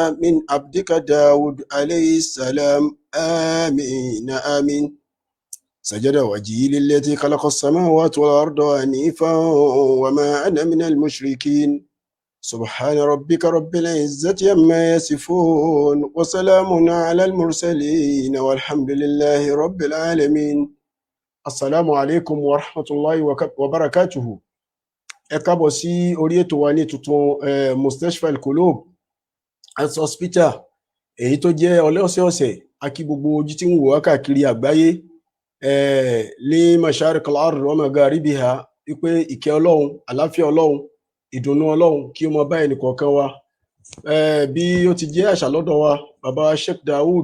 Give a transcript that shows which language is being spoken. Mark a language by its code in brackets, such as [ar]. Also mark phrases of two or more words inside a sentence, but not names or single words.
[ar] من عبدك داود عليه السلام آمين آمين سجد وجهي للذي خلق السماوات والأرض حنيفا وما أنا من المشركين سبحان ربك رب العزة عما يصفون وسلام على المرسلين والحمد لله رب العالمين السلام عليكم ورحمة الله وبركاته [yo] ẹ káàbọ̀ sí orí ètò wa ní tuntun Mustashfa Al-Qulub Health Hospital èyí tó jẹ́ ọlọ́sẹ̀ọ̀sẹ̀ akí gbogbo ojú tí ń wò wá káàkiri àgbáyé ní [ar] مشارق الأرض [yo] wa magharibiha wípé ìkẹ́ ọlọ́run àláfíà ọlọ́run ìdùnnú ọlọ́run kí ó mọ bá ẹnìkọ̀ọ̀kan wa bí ó ti jẹ́ àṣà lọ́dọ̀ wa bàbá Sheikh Daud